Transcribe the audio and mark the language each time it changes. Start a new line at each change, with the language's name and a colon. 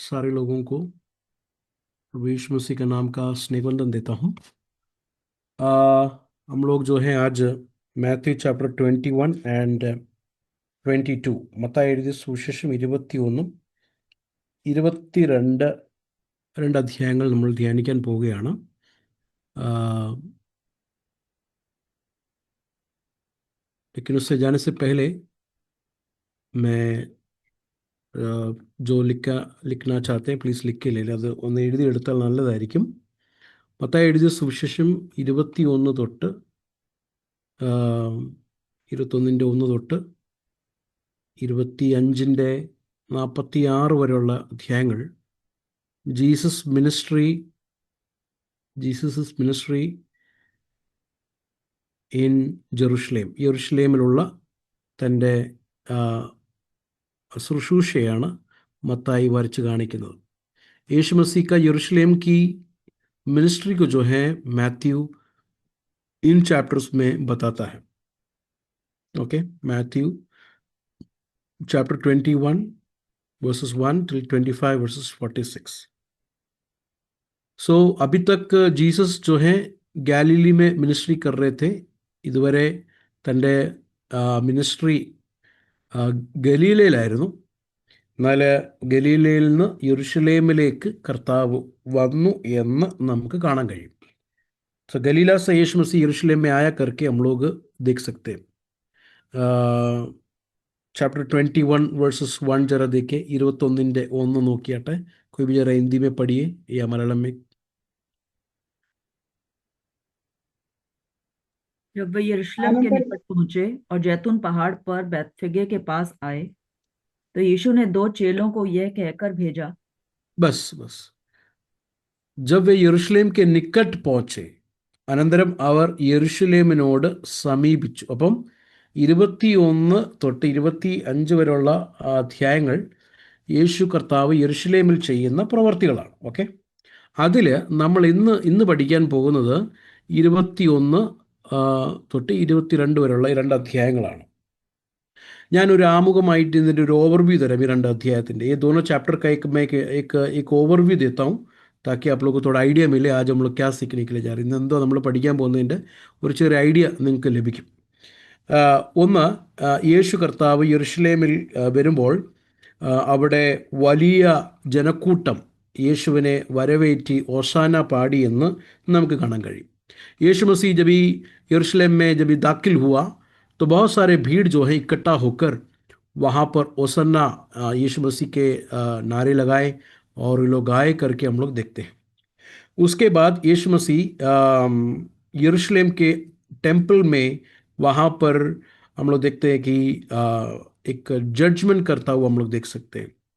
Hindi: सारे लोगों को प्रभु यीशु मसीह का नाम का स्नेहवंदन देता हूँ। हम लोग जो है आज
Malayalam: മാത്യു ചാപ്റ്റർ 21 ആൻഡ് 22 മത്തായി എഴുതിയ സുവിശേഷം 21 22 രണ്ട് അധ്യായങ്ങൾ നമ്മൾ ധ്യാനിക്കാൻ പോവുകയാണ്.
Hindi: लेकिन उससे जाने से पहले मैं जो लिखना चाहते हैं प्लीज़ लिख के ले लें.
Malayalam: അത് ഒന്ന് എഴുതിയെടുത്താൽ നല്ലതായിരിക്കും. മത്തായി എഴുതിയ സുവിശേഷം 21 തൊട്ട് 21-1 തൊട്ട് 25-46 വരെയുള്ള അധ്യായങ്ങൾ ജീസസ് മിനിസ്ട്രി ഇൻ ജെറുസലേം, യെരുഷലേമിലുള്ള തൻ്റെ ശുശ്രൂഷയാണ് മത്തായി വരച്ച് കാണിക്കുന്നത്.
Hindi: यीशु मसीह का यरूशलेम की मिनिस्ट्री को जो है मैथ्यू इन चैप्टर्स में बताता है. Okay, Matthew chapter 21 verses 1 till 25 verses 46. सो अभी तक जीसस जो है ഗാലിലി में मिनिस्ट्री कर रहे थे.
Malayalam: ഇതുവരെ തൻ്റെ മിനിസ്ട്രി ഗലീലയിലായിരുന്നു. എന്നാൽ ഗലീലയിൽ നിന്ന് യെരുശലേമിലേക്ക് കർത്താവ് വന്നു എന്ന് നമുക്ക് കാണാൻ കഴിയും.
Hindi: सो गलीला से यीशु मसीह यरूशलेम में आया करके हम लोग देख सकते हैं. चैप्टर 21 वर्सेस 1 जरा देखे.
Malayalam: 21-1 നോക്കിയാട്ടെ.
Hindi: कोई भी जरा हिंदी में पढ़िए या मलयालम में. जब वे यरूशलेम के निकट पहुंचे और जैतून पहाड़ पर बैतफगे के पास आए तो यीशु ने 2 चेलों को यह कहकर भेजा. बस जब वे यरूशलेम के निकट पहुंचे
Malayalam: അനന്തരം അവർ യെരുശലേമിനോട് സമീപിച്ചു. അപ്പം 21 തൊട്ട് 25 വരെയുള്ള അധ്യായങ്ങൾ യേശു കർത്താവ് യെരുശലേമിൽ ചെയ്യുന്ന പ്രവർത്തികളാണ്. ഓക്കെ, അതിൽ നമ്മൾ ഇന്ന് പഠിക്കാൻ പോകുന്നത് 21 തൊട്ട് 22 വരെയുള്ള 2 അധ്യായങ്ങളാണ്. ഞാനൊരു ആമുഖമായിട്ട് ഇതിൻ്റെ ഒരു ഓവർവ്യൂ തരാം. ഈ 2
Hindi: अध्यायത്തിൻ്റെ ये दोनों चैप्टर का एक ओवरव्यू देता हूँ ताकि आप लोगों को थोड़ा ഐഡിയ मिले आज हम लोग क्या सीखने के लिए जा रहे हैं.
Malayalam: ഇന്നെന്തോ നമ്മൾ പഠിക്കാൻ പോകുന്നതിൻ്റെ ഒരു ചെറിയ ഐഡിയ നിങ്ങൾക്ക് ലഭിക്കും. ഒന്ന്, യേശു കർത്താവ് യെരുശലേമിൽ വരുമ്പോൾ അവിടെ വലിയ ജനക്കൂട്ടം യേശുവിനെ വരവേറ്റി ഓസാന പാടി എന്ന് നമുക്ക് കാണാൻ കഴിയും.
Hindi: यीशु मसीह जब यरूशलेम में जब दाखिल हुआ तो बहुत सारे भीड़ जो है इकट्ठा होकर वहाँ पर ओसन्ना यीशु मसीह के नारे लगाए और ये लोग गाए करके हम लोग देखते हैं. उसके बाद यीशु मसीह यरूशलेम के टेम्पल में वहाँ पर हम लोग देखते हैं कि एक जजमेंट करता हुआ हम लोग देख सकते हैं.